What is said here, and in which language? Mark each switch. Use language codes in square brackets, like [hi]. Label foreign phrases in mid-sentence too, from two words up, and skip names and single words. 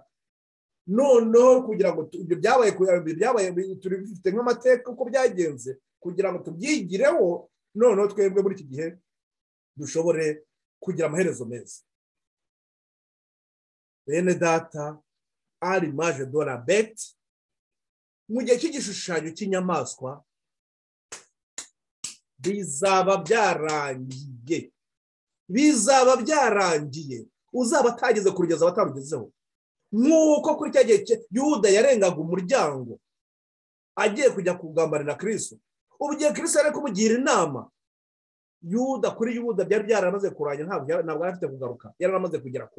[rw] Noneho kugira ngo ibyo byabaye turi bifite nk'amateka uko byagenze kugira ngo tubyigireho, noneho twebwe muri iki gihe dushobore kugira amaherezo meza. Bene data, ari maje [fr] de la bête [rw] mu gihe cy'igishushanyo cy'inyamaswa bizaba byarangiye, uzaba atageze kurugeza abatarugezeho. Nk'uko kuri cya gihe Yuda yarengaga umuryango agiye kujya kugambanira Kristo, ubu gihe Kristo ari kumugira inama, kuri Yuda byari byaramaze kurangira, ntabwo afite kugaruka, yaramaze kugera kure.